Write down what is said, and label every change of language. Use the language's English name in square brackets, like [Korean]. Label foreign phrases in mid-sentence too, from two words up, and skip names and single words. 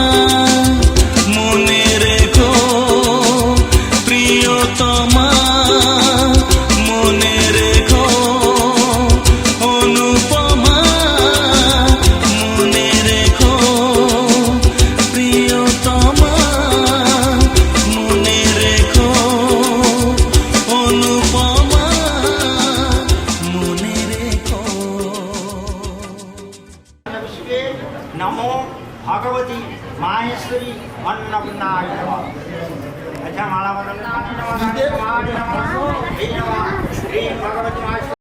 [Bangla] মনে রেখো, প্রিয়তমা মনে রেখো, অনুপমা মনে রেখো, প্রিয়তমা মনে রেখো, অনুপমা মনে রেখো। [Sanskrit] नमो भगवती माहेश्वरी अन्नपूर्णाय नमः। [Hindi] अच्छा माला बदल श्री भगवती